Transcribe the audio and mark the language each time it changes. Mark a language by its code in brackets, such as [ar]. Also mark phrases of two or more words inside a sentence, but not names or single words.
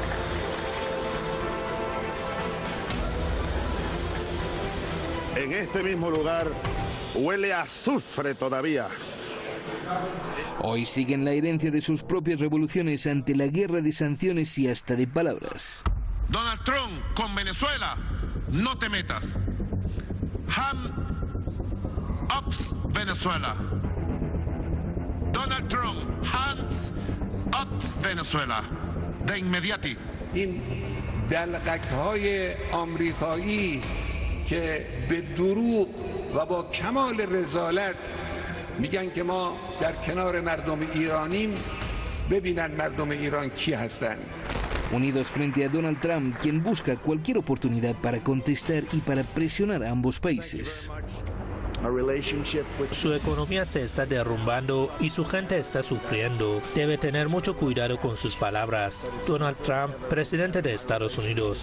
[es] En este mismo lugar huele a azufre todavía. Hoy siguen la herencia de sus propias revoluciones ante la guerra de sanciones y hasta de palabras. Donald Trump, con Venezuela no te metas. [en] Hands off Venezuela. Donald Trump, hands off Venezuela. [es] De inmediati. [fa] این دلقک‌های آمریکایی که به دروغ و با کمال رذالت میگن که ما در کنار مردم ایرانیم، ببینن مردم ایران کی هستند. [es] Unidos frente a Donald Trump, quien busca cualquier oportunidad para contestar y para presionar a ambos países. Su economía se está derrumbando y su gente está sufriendo. Debe tener mucho cuidado con sus palabras. Donald Trump, presidente de Estados Unidos.